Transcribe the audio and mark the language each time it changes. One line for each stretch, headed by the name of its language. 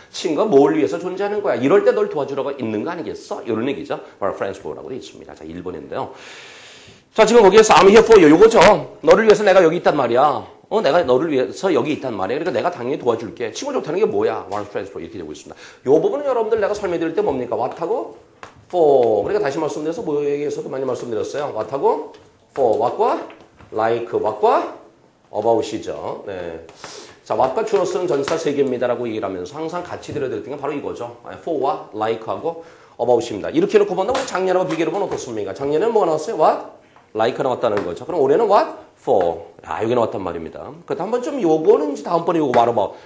Korean: 친구가 뭘 위해서 존재하는 거야? 이럴 때 널 도와주려고 있는 거 아니겠어? 이런 얘기죠.
English: What a friends for라고
Korean: 되어 있습니다. 자, 1번인데요. 자, 지금 거기에서
English: I'm here for you.
Korean: 요거죠. 너를 위해서 내가 여기 있단 말이야. 내가 너를 위해서 여기 있단 말이야. 그러니까 내가 당연히 도와줄게. 친구 좋다는 게 뭐야?
English: What a friends for
Korean: 이렇게 되고 있습니다. 요 부분은 여러분들 내가 설명드릴 때 뭡니까? What하고 for. 그러니까 다시 말씀드려서 뭐에게서도 많이 말씀드렸어요. What하고 for. What과 like, what과 about이죠. 네. 자, what과 주어쓰는 전치사 3개입니다라고 얘기를 하면서 항상 같이 들어드렸던 게 바로 이거죠. for와 like하고 about입니다. 이렇게 놓고 본다면 작년하고 비교해 보면 어떻습니까? 작년에는 뭐가 나왔어요?
English: what?
Korean: like 나왔다는 거죠. 그럼 올해는 what? for. 아, 여기 나왔단 말입니다. 그래도 한번 좀 요거는 이제 다음번에 요거 말아봐.